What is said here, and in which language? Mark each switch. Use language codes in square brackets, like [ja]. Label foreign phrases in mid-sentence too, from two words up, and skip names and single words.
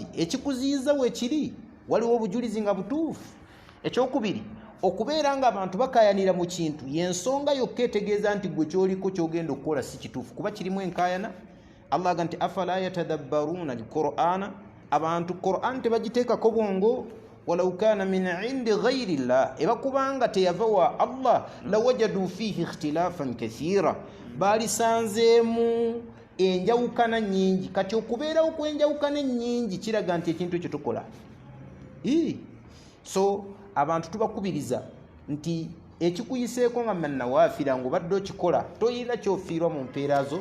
[lg] Ekikuziyiza weekiri, waliwo obujulizi nga butuufu. Ekyokubiri, okubeera nga abantu bakayanira mu kintu y'ensonga yokka etegeeza nti gwe kyoliko kyogenda okukola si kituufu, kuba kirimu enkaayana. Allah aga nti [ar] أفلا يتدبرون القرآن, [lg] abantu Qur'an tebagiteekako bwongo. [ar] ولو كان من عند غير الله, [lg] ebakubanga teyava wa Allah [ar] لوجدوا فيه اختلافا كثيرا, [lg] balisanzeemu enjawukana nnyingi. Kati okubeerawo kw'enjawukana ennyingi kiraga nti ekintu ekyo tukola. So abantu tubakubiriza nti ekikuyiseeko nga mannawaafira ng'obadde okikola toyina kyofiirwa mu mpeera zo.